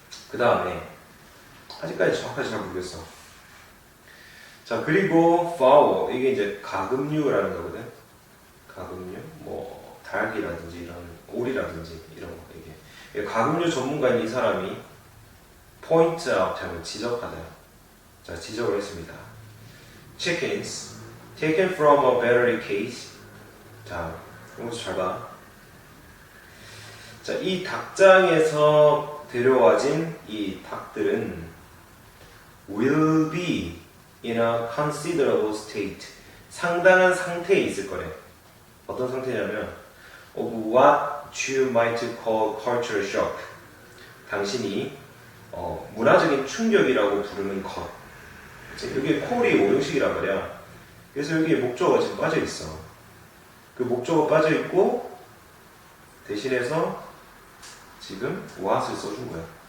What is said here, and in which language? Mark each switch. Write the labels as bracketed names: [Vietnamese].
[Korean] 그 다음에 아직까지 정확하지 잘 모르겠어. 자, 그리고 fowl, 이게 이제 가금류라는 거거든. 가금류, 뭐 닭이라든지 이런 오리라든지 이런 거. 이게 가금류 전문가인 이 사람이 [English] point out [Korean] 하고 지적하다. 자, 지적을 했습니다. [English] Chickens taken from a battery cage. [Korean] 자, 이것도 잘 봐. 자, 이 닭장에서 데려와진 이 닭들은 [English] will be in a considerable state. [Korean] 상당한 상태에 있을 거래. 어떤 상태냐면 [English] of what you might call cultural shock. [Korean] 당신이 문화적인 충격이라고 부르는 것. 여기 콜이 5형식이란 말이야. 그래서 여기에 목적어가 지금 빠져 있어. 그 목적어 빠져 있고 대신해서 지금 what을 써준 거야.